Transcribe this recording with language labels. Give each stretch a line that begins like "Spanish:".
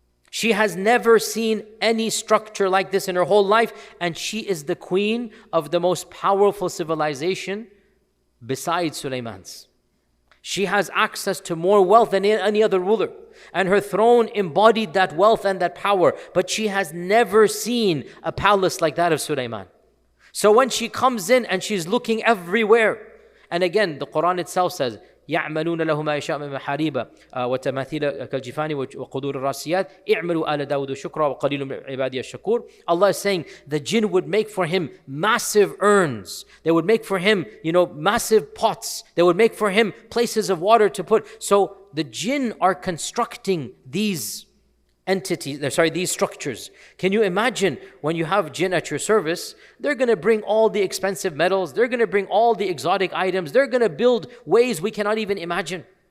English: She has never seen any structure like this in her whole life, and she is the queen of the most powerful civilization besides Sulaiman's. She has access to more wealth than any other ruler, and her throne embodied that wealth and that power, but she has never seen a palace like that of Sulaiman. So when she comes in and she's looking everywhere, and again the Quran itself says,
Arabic: يعملون له ما يشاء من محاريب وتماثيل كالجفان وقدور الراسيات اعملوا آل داود شكرا وقليل من عبادي الشكور.
English: Allah is saying the jinn would make for him massive urns. They would make for him, massive pots. They would make for him places of water to put. So the jinn are constructing these these structures. Can you imagine when you have jinn at your service, they're going to bring all the expensive metals, they're going to bring all the exotic items, they're going to build ways we cannot even imagine.